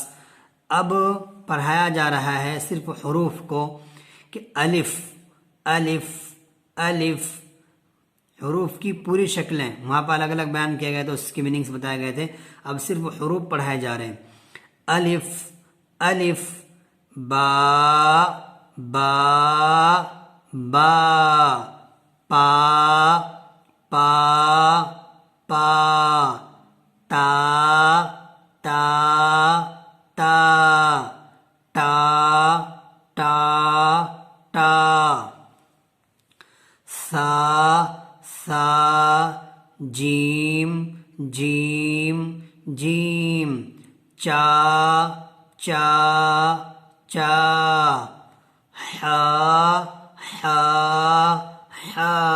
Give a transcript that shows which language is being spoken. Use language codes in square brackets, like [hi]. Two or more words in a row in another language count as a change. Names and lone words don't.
[ur] اب پڑھایا جا رہا ہے صرف حروف کو کہ الف الف الف، حروف کی پوری شکلیں وہاں پر الگ الگ بیان کیے گئے تھے، اس کی میننگس بتائے گئے تھے۔ اب صرف حروف پڑھائے جا رہے ہیں۔ الف الف، با با با، پا پا پا، تا تا تا، تا تا تا، سا سا، جیم جیم جیم، چا چا چا، حا حا حا،